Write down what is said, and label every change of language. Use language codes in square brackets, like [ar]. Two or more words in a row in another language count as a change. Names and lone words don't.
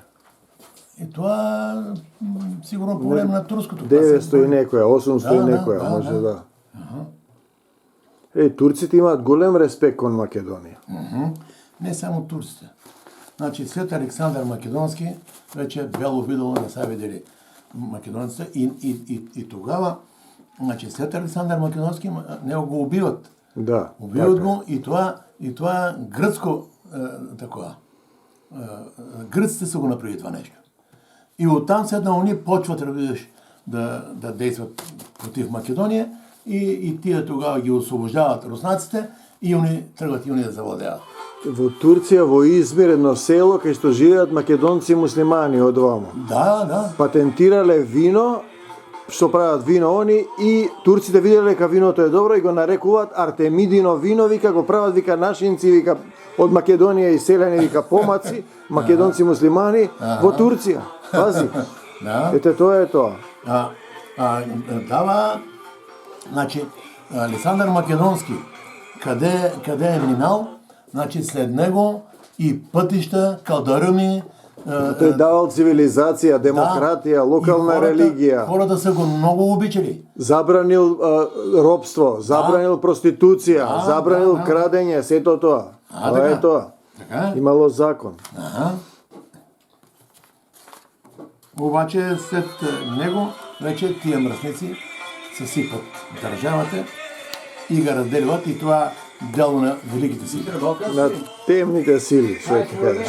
[mk] И тоа сигурно по време на турското. 900 и некоја, 800 и Да, некоја, да, може да. да. Турците имаат голем респект кон Македонија. [bg] Не само турците. Значи, след Александар Македонски, вече бело видело не са видели македонците и тогава, значи, след Александар Македонски, него го убиват. Да. Убиват така. го и това гръцко такова. Гръците са го направили това нещо. И оттам седна они почват, видиш, да действат против Македония и тия тогава ги освобождават руснаците и они тръгват и они да завладяват. [mk] Во Турција, во Измир, едно село кај што живеат македонци и муслимани од вамо. Да. Патентирале вино, што прават вино они, и турците виделе дека виното е добро и го нарекуваат Артемидино вино, вика го прават, вика нашинци, вика од Македонија иселени, вика помаци, македонци муслимани во Турција. Пази. Да. Ете тоа е тоа. Дава, [bg] значи, Александър Македонски, къде е минал, значи след него и пътища, калдарами. [mk] Тој давал цивилизација, демократија, локална религија. [bg] Хората са го много обичали. [mk] Забранил робство, забранил проституција, забранил крадење, сето тоа. Тоа е тоа. Така? Имало закон. [bg] Обаче след него вече тия мръсници съсипат държавата и го разделят и това дело на великите сили. [mk] На темните сили, што ќе кажеш.